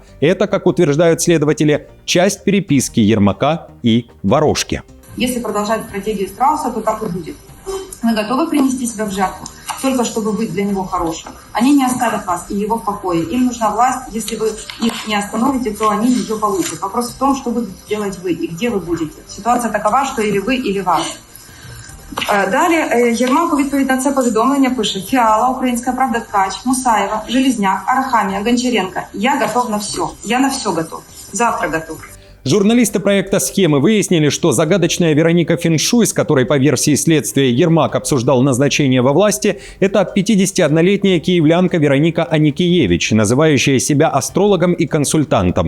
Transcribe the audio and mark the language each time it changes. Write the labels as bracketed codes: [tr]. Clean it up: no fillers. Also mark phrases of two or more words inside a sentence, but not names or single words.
[ru] Это, как утверждают следователи, часть переписки Ермака и Ворожки. Если продолжать стратегию страуса, то так и будет. Вы готовы принести себя в жертву, только чтобы быть для него хорошим. Они не оставят вас и его в покое. Им нужна власть. Если вы их не остановите, то они ее получат. Вопрос в том, что будете делать вы и где вы будете. [uk] Ситуація такова, що или ви, или вас. Далі Єрмак у відповідь на це повідомлення пише: Фіала, Українська правда, Ткач, Мусаєва, Железняк, Арахамія, Гончаренко. [ru] Я готов на все. Я на все готов. Завтра готов. Журналисты проекта «Схемы» выяснили, что загадочная Вероника Финшуй, с которой по версии следствия Ермак обсуждал назначение во власти, это 51-летняя киевлянка Вероника Аникеевич, называющая себя астрологом и консультантом.